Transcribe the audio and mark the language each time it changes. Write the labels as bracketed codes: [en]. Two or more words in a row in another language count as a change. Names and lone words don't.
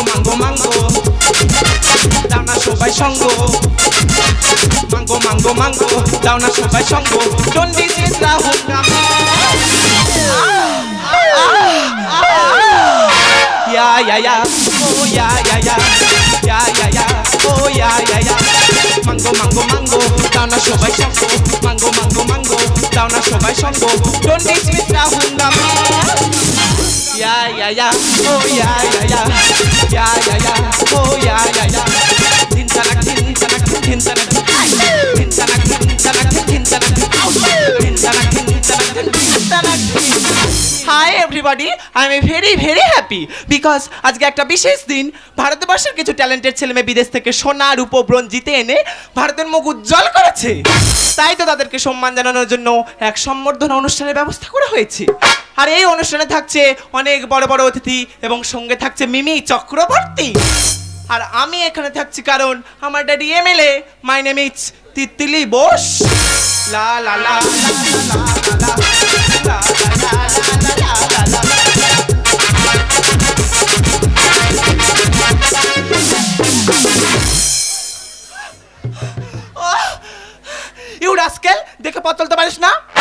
[bn] মাঙ্গো মাঙ্গো দাও না সবাই সঙ্গ মাঙ্গো মাঙ্গো মাঙ্গো দাও না সবাই সঙ্গ চন্ডী চিত্রা হুঙ্গাম ya ya ya oh ya ya ya ya ya ya oh ya ya ya মাঙ্গো মাঙ্গো মাঙ্গো দাও না সবাই সঙ্গ মাঙ্গো মাঙ্গো মাঙ্গো দাও না সবাই সঙ্গ [en] don't teach me na hungam ya ya ya oh ya ya ya ya ya ya oh ya ya ya din tanak din tanak din tanak din tanak din tanak din tanak din tanak din tanak Hi everybody, I am very very happy because [bn] আজকে একটা বিশেষ দিন ভারতবর্ষের কিছু ট্যালেন্টেড ছেলেমেয়ে বিদেশ থেকে সোনা রূপো ব্রোঞ্জ জিতে এনে ভারতের মুখ উজ্জ্বল করেছে তাই তো তাদেরকে সম্মান জানানোর জন্য এক সম্বর্ধনা অনুষ্ঠানের ব্যবস্থা করা হয়েছে আর এই অনুষ্ঠানে থাকছে অনেক বড় বড় অতিথি এবং সঙ্গে থাকছে মিমি চক্রবর্তী আর আমি এখানে থাকছি কারণ আমার [en] daddy MLA my name is [bn] তিতলি বোস লা লা লা লা লা [en] you rascal [bn] দেখে পথ চলতে পারিস না